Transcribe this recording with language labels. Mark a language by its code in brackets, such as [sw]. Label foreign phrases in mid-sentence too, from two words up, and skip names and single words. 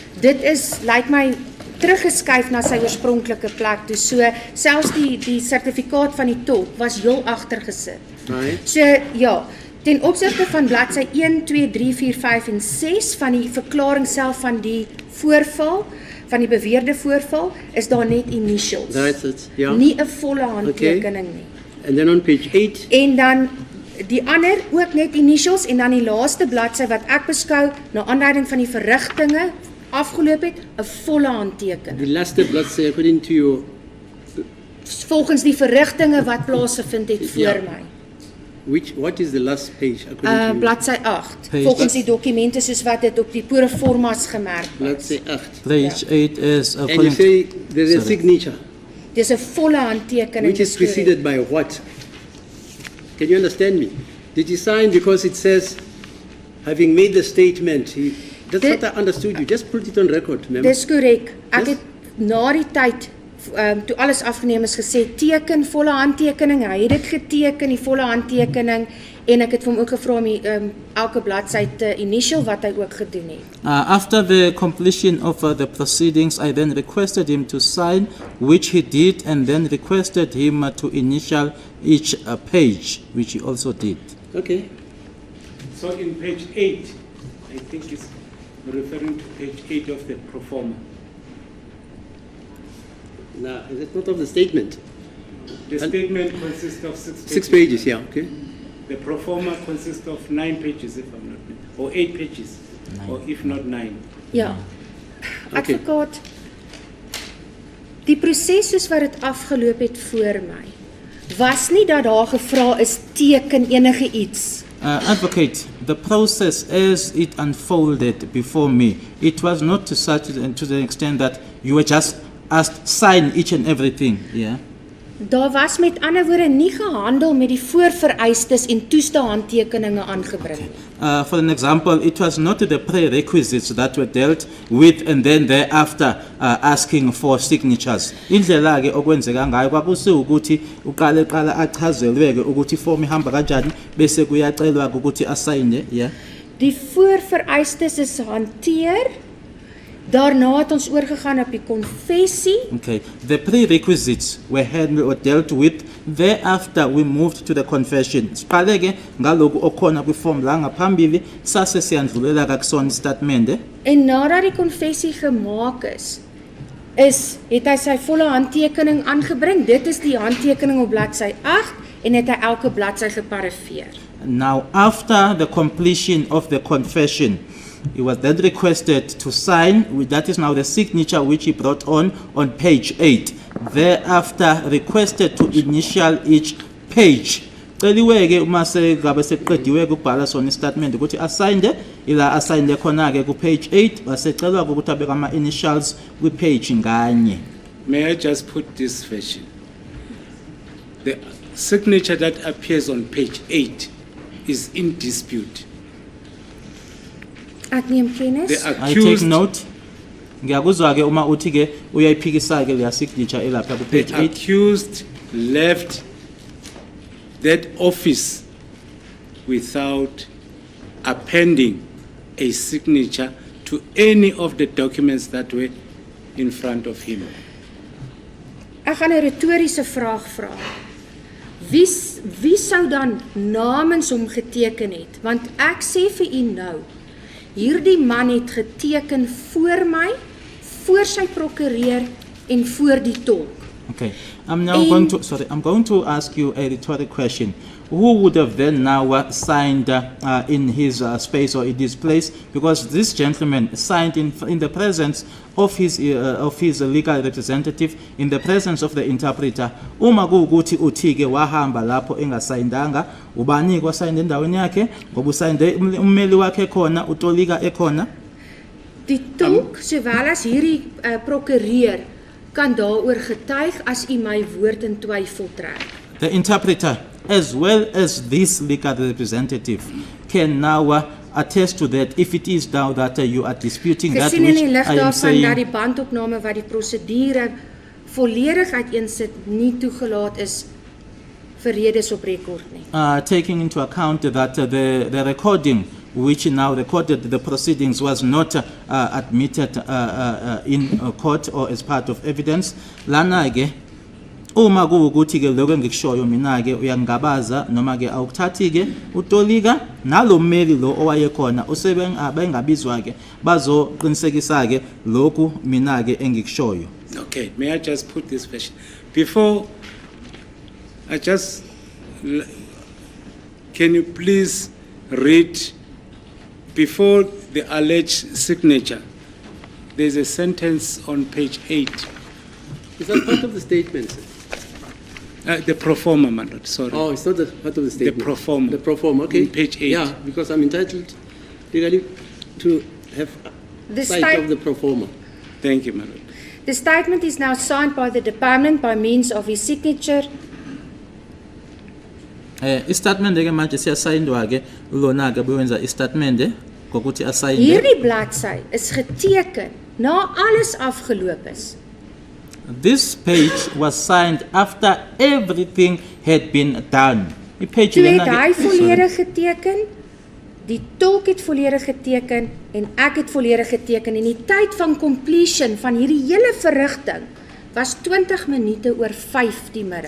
[af] Dit is lyk my teruggeskuif na sy oorspronklike plek toe. So selfs die sertifikaat van die tolk was heel agter gesit. [en] Right. [af] So ja, ten opsigte van bladsy 1, 2, 3, 4, 5 en 6 van die verklaring self van die voorval, van die beweerde voorval, is daar net initials. [en] That's it. Yeah. [af] Nie 'n volle handtekening nie. [en] And then on page 8. [af] En dan die ander ook net initials en dan die laaste bladsy wat ek beskou na aanleiding van die verrigtinge afgeloop het, 'n volle handtekening. [en] The last bladsy according to your [af] Volgens die verrigtinge wat plaasgevind het voor my. [en] What is the last page according to you? [af] Bladsy 8. Volgens die dokumente soos wat dit op die proformas gemerk was. Bladsy 8. [en] Page 8 is And you say there's a signature. [af] Dis 'n volle handtekening. [en] Which is preceded by what? Can you understand me? Did he sign because it says, having made the statement, that's what I understood you. Just put it on record, remember? [af] Dis korrek. Ek het na die tyd, toe alles afgeneem is, gesê, teken, volle handtekening. Hy het dit geteken, die volle handtekening, en ek het vir hom ook gevra om elke bladsy te initial, wat hy ook gedoen het. [en] After the completion of the proceedings, I then requested him to sign, which he did, and then requested him to initial each page, which he also did. Okay. So in page 8, I think it's referring to page 8 of the proforma. Now, is it not of the statement? The statement consists of 6 pages. 6 pages, yeah, okay. The pro forma consists of 9 pages, if I'm not mistaken, or 8 pages, or if not 9. [af] Ja. Advokaat, die proses soos wat dit afgeloop het voor my, was nie dat daar gevra is teken enige iets. [en] Advocate, the process as it unfolded before me, it was not to the extent that you were just asked sign each and everything. Yeah. [af] Daar was met ander woorde nie gehandel met die voorvereistes en toeste handtekeninge aangebring nie. [en] For an example, it was not the prerequisites that were dealt with and then thereafter asking for signatures. [zu] Indlela ke okwenzeka ngayo kwakusi ukuthi uqala achazelweke ukuthi iform ihamba kanjani bese kuyacelwa ukuthi asayine, yeah. [af] Die voorvereistes is hanteer. Daarna het ons oorgegaan op die konfessie. [en] Okay, the prerequisites were handled or dealt with. Thereafter, we moved to the confession. [zu] Siqaleke ngalokhu okhona kwiform la ngaphambili sase siyandlulela kusona istatement. [af] En nadat die konfessie gemaak is, het hy sy volle handtekening aangebring. Dit is die handtekening op bladsy 8 en het hy elke bladsy geparafeer. [en] Now, after the completion of the confession, he was then requested to sign, that is now the signature which he brought on page 8. Thereafter, requested to initial each page. [zu] Celiweke uma sengabe seqediwe ukubhala sona istatement ukuthi asigned ila assigned khona ke ku page 8 wasecelwa ukuthi abeka ama initials kwi page nganye. [en] May I just put this version? The signature that appears on page 8 is in dispute. [af] Ek neem kennis. [en] The I take note. [zu] Ngiyakuzwa ke uma uthi ke uyayiphikisa ke leya signature elapha ku page 8. [en] Accused left that office without appending a signature to any of the documents that were in front of him. [af] Ek gaan 'n retoriese vraag vra. Wie sou dan namens hom geteken het? Want ek sê vir u nou, hierdie man het geteken voor my, voor sy prokureur en voor die tolk. [en] Okay, I'm going to ask you a rhetorical question. Who would have then now signed in his space or in his place? Because this gentleman signed in the presence of his legal representative, in the presence of the interpreter. [zu] Uma kuukuthi uthike wahamba lapho engasayindanga, ubani kwasayinde endaweni yakhe, ngoba usayinde ummeli wakhe khona, utolika ekhona. [af] Die tolk sowel as hierdie prokureur kan daaroor getuig as u my woord in twyfel trek. [en] The interpreter, as well as this legal representative, can now attest to that if it is now that you are disputing that [af] Gesien in [en] which [af] die lig [en] I am [af] daarvan [en] saying. [af] dat die bandopname wat die prosedure volledig uiteensit nie toegelaat is vir redes op rekord nie. [en] Taking into account that the recording which now recorded the proceedings was not admitted in court or as part of evidence, [zu] lana ke uma kuukuthi ke lokho engikushoyo mina ke uyangabaza noma ke awukuthathi ke utolika nalo mmeli lo owayekhona usebengabizwa ke bazoqinisekisa ke lokhu mina ke engikushoyo. [en] Okay, may I just put this question? Before, can you please read, before the alleged signature, there's a sentence on page 8. Is that part of the statement, sir? The pro forma, my lord, sorry. Oh, it's not the part of the statement. pro forma. The pro forma, okay. On page 8. Yeah, because I'm entitled legally to have The sight of the pro forma. Thank you, my lord. The statement is now signed by the department by means of his signature. [zu] Istatement ke manje siyasayindwa ke lona ke bewenza istatement ngokuthi asayinde. [af] Hierdie bladsy is geteken na alles afgeloop is. [en] This page was signed after everything had been done. [af] Die page Toe [zu] lena [af] het [zu] ke- [af] hy [en] sorry. [af] volledig geteken, die tolk het volledig geteken en ek het volledig geteken en die tyd van completion van hierdie hele verrigting was 20 minute oor 5 die middag.